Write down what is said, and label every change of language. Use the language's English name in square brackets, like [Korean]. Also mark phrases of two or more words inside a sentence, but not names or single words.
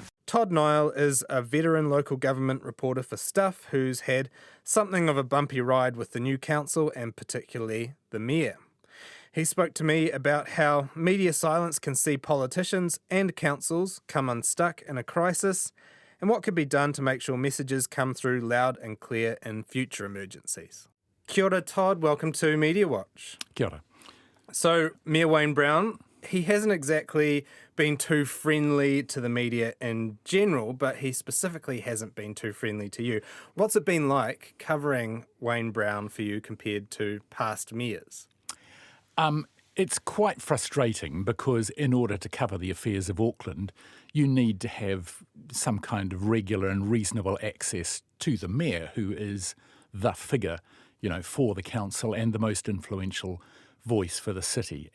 [English] Todd Niall is a veteran local government reporter for Stuff who's had something of a bumpy ride with the new council and particularly the mayor. He spoke to me about how media silence can see politicians and councils come unstuck in a crisis and what could be done to make sure messages come through loud and clear in future emergencies. [Māori] Kia ora, [English] Todd. Welcome to Mediawatch. [Māori] Kia ora. [English] So, Mayor Wayne Brown, he hasn't exactly been too friendly to the media in general, but he specifically hasn't been too friendly to you. What's it been like covering Wayne Brown for you compared to past mayors? It's quite frustrating because in order to cover the affairs of Auckland, you need to have some kind of regular and reasonable access to the mayor, who is the figure, you know, for the council and the most influential voice for the city.